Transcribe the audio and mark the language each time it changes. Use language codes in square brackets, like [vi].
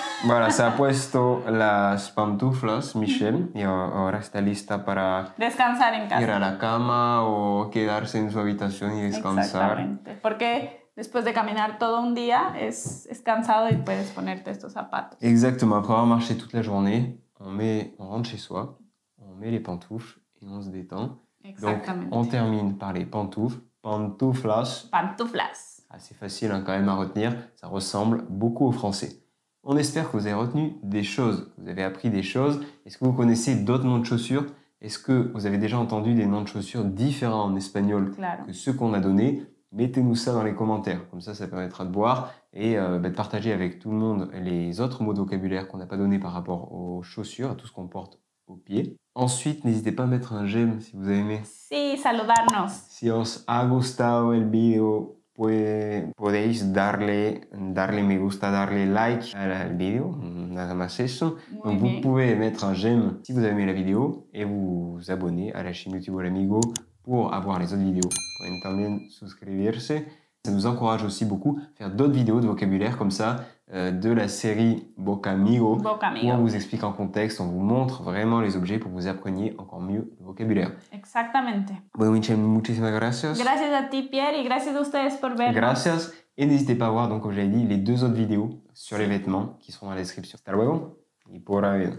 [es] Voilà, se ha puesto las pantuflas, Michelle, y ahora está lista para descansar en casa. Ir a la cama o quedarse en su habitación y descansar. Exactamente, porque después de caminar todo un día es cansado y puedes ponerte estos zapatos. [fr] Exactement, après avoir marché toute la journée, on rentre chez soi, on met les pantoufles et on se détend. Exactement. Donc, on termine par les pantoufles. [es] Pantuflas. Pantuflas. [fr] C'est facile quand même à retenir, ça ressemble beaucoup au français. On espère que vous avez retenu des choses, que vous avez appris des choses. Est-ce que vous connaissez d'autres noms de chaussures? Est-ce que vous avez déjà entendu des noms de chaussures différents en espagnol que ceux qu'on a donnés? Mettez-nous ça dans les commentaires, comme ça permettra de voir et de partager avec tout le monde les autres mots de vocabulaire qu'on n'a pas donnés par rapport aux chaussures, à tout ce qu'on porte aux pieds. Ensuite, n'hésitez pas à mettre un j'aime si vous avez aimé. [es] Sí, saludarnos. Si os ha gustado el video, podéis darle me gusta, darle like al vidéo, nada más eso. [fr] Donc vous pouvez mettre un j'aime si vous avez aimé la vidéo et vous abonner à la chaîne YouTube Hola Amigo pour avoir les autres vidéos. [es] Pueden también suscribirse. [fr] Ça nous encourage aussi beaucoup à faire d'autres vidéos de vocabulaire comme ça, de la série Vocamigo, où on vous explique en contexte, on vous montre vraiment les objets pour que vous appreniez encore mieux le vocabulaire. [es] Exactamente. Bueno, Michelle, muchísimas gracias. Gracias a ti, Pierre, y gracias a ustedes por vernos. Gracias. [fr] Et n'hésitez pas à voir, donc, comme j'avais dit, les deux autres vidéos sur les vêtements qui seront dans la description. [es] Hasta luego y por ahí.